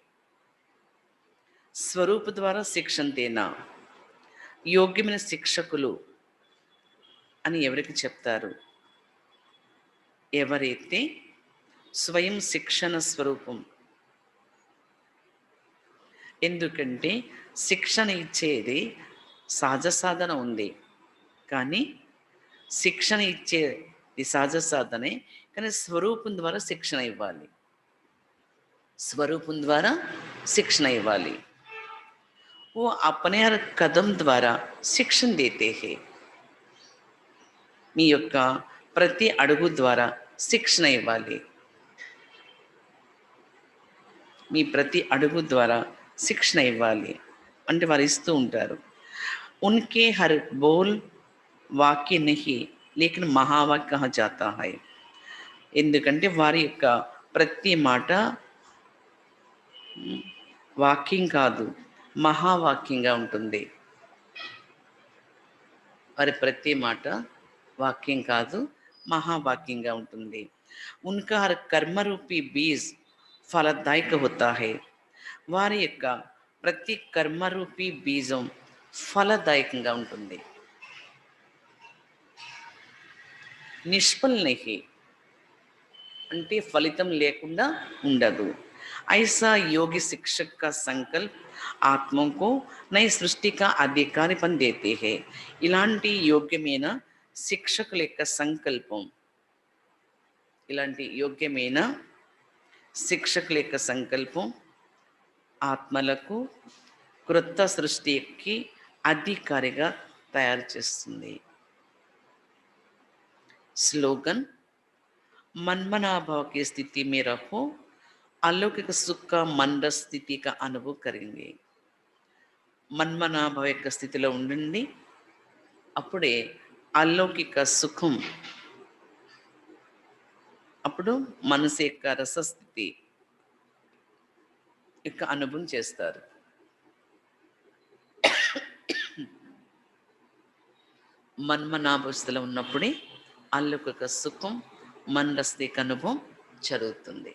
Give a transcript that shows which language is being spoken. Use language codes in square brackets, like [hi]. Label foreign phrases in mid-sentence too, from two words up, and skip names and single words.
[hi] स्वरूप द्वारा शिक्षण देना [te] యోగ్యమైన శిక్షకులు అని ఎవరికి చెప్తారు? ఎవరైతే స్వయం శిక్షణ స్వరూపం. ఎందుకంటే శిక్షణ ఇచ్చేది సహజ సాధన ఉంది, కానీ శిక్షణ ఇచ్చేది సహజ సాధనే, కానీ స్వరూపం ద్వారా శిక్షణ ఇవ్వాలి. స్వరూపం ద్వారా శిక్షణ ఇవ్వాలి. [hi] वो अपने हर कदम द्वारा शिक्षण देते हैं. [te] మీ యొక్క ప్రతి అడుగు ద్వారా శిక్షణ ఇవ్వాలి. మీ ప్రతి అడుగు ద్వారా శిక్షణ ఇవ్వాలి అంటే వారు ఇస్తూ ఉంటారు. [hi] उनके हर बोल वाक्य नहीं लेकिन महावाक्य कहा जाता है. [te] ఎందుకంటే వారి యొక్క ప్రతి మాట వాక్యం కాదు, మహావాక్యంగా ఉంటుంది. వారి ప్రతి మాట వాక్యం కాదు, మహావాక్యంగా ఉంటుంది. [hi] उनका हर कर्म रूपी बीज फलदायक होता है. [te] వారి యొక్క ప్రతి కర్మరూపీ బీజం ఫలదాయకంగా ఉంటుంది. [hi] निष्फल नहीं [te] అంటే ఫలితం లేకుండా ఉండదు. [hi] ऐसा योगी शिक्षक का संकल्प आत्मा को नई सृष्टि का अधिकारीपन देते हैं. [te] ఇలాంటి యోగ్యమైన శిక్షకుల యొక్క సంకల్పం, ఇలాంటి యోగ్యమైన శిక్షకుల యొక్క సంకల్పం ఆత్మలకు క్రొత్త సృష్టికి అధికారిగా తయారు చేస్తుంది. [hi] స్లోగన్ मनमनाभाव की स्थिति में रहो, अलौकिक सुख का मंद स्थिति का अनुभव करेंगे. [te] మన్మనాభావ యొక్క స్థితిలో ఉండండి, అప్పుడే అలౌకిక సుఖం, అప్పుడు మనసు యొక్క రసస్థితి యొక్క అనుభవం చేస్తారు. మన్మనాభ స్థితిలో ఉన్నప్పుడే అలౌకిక సుఖం మందస్థిక అనుభవం జరుగుతుంది.